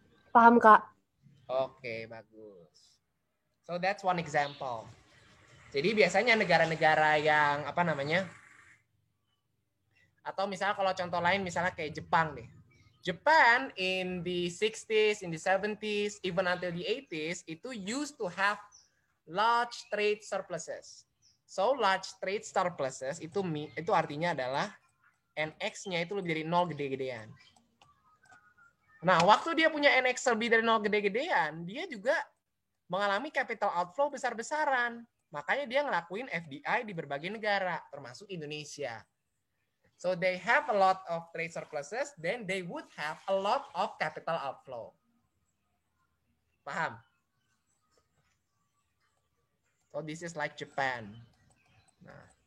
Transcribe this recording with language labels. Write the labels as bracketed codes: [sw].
[id] Paham, Kak. Oke, bagus. [en] So that's one example. [id] Jadi biasanya negara-negara yang atau misalnya kalau contoh lain misalnya kayak Jepang deh. [en] Japan in the 60s, in the 70s, even until the 80s itu used to have large trade surpluses. So large trade surpluses [id] itu artinya adalah NX-nya itu lebih dari 0 gede-gedean. Nah, waktu dia punya NX lebih dari 0 gede-gedean, dia juga mengalami capital outflow besar-besaran. Makanya dia ngelakuin FDI di berbagai negara, termasuk Indonesia. [en] So they have a lot of trade surpluses, then they would have a lot of capital outflow. [id] Paham? [en] So this is like Japan. [id] Nah.